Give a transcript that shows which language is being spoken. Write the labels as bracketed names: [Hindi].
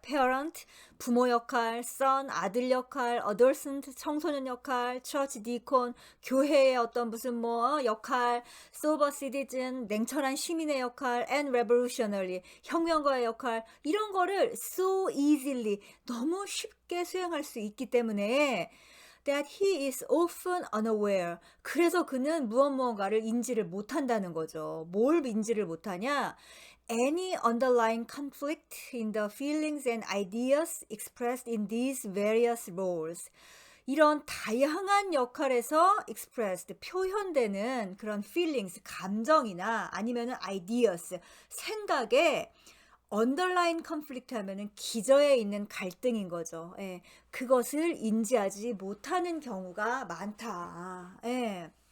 [Korean] parent, 부모 역할, son, 아들 역할, adolescent, 청소년 역할, church deacon, 교회의 어떤 무슨 뭐 역할, sober citizen, 냉철한 시민의 역할, and revolutionary, 혁명가의 역할, 이런 거를 so easily, 너무 쉽게 수행할 수 있기 때문에 [English] that he is often unaware. [Korean] 그래서 그는 무언가를 인지를 못한다는 거죠. 뭘 인지를 못하냐? [English] Any underlying conflict in the feelings and ideas expressed in these various roles. [Korean] 이런 다양한 역할에서 expressed, 표현되는 그런 feelings, 감정이나 아니면은 ideas, 생각에 언더라인 컨플릭트 하면은 기저에 있는 갈등인 거죠. 예. 그것을 인지하지 못하는 경우가 많다. 예.